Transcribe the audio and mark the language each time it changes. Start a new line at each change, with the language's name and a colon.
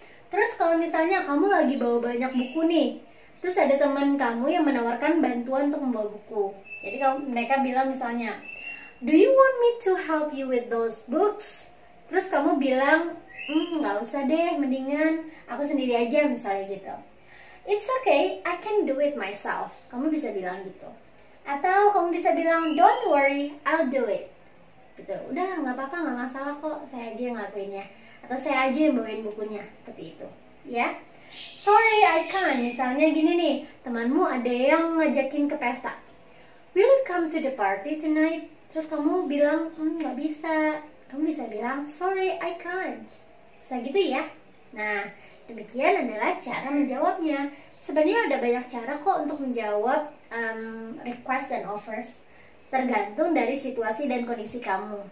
Indonesian: Terus kalau misalnya kamu lagi bawa banyak buku nih, terus ada teman kamu yang menawarkan bantuan untuk membawa buku. Jadi kalau mereka bilang misalnya,
English: do you want me to help you with those books?
Indonesian: Terus kamu bilang, nggak usah deh, mendingan aku sendiri aja misalnya gitu.
English: It's okay, I can do it myself.
Indonesian: Kamu bisa bilang gitu. Atau kamu bisa bilang,
English: don't worry, I'll do it.
Indonesian: Gitu. Udah, nggak apa-apa, nggak masalah kok. Saya aja yang ngelakuinnya. Atau saya aja yang bawain bukunya. Seperti itu. Ya.
English: Sorry, I can't.
Indonesian: Misalnya gini nih, temanmu ada yang ngajakin ke pesta.
English: Will you come to the party tonight?
Indonesian: Terus kamu bilang, nggak bisa. Kamu bisa bilang,
English: sorry, I can't.
Indonesian: Bisa gitu ya. Nah, demikian adalah cara menjawabnya. Sebenarnya ada banyak cara kok untuk menjawab request dan offers, tergantung dari situasi dan kondisi kamu.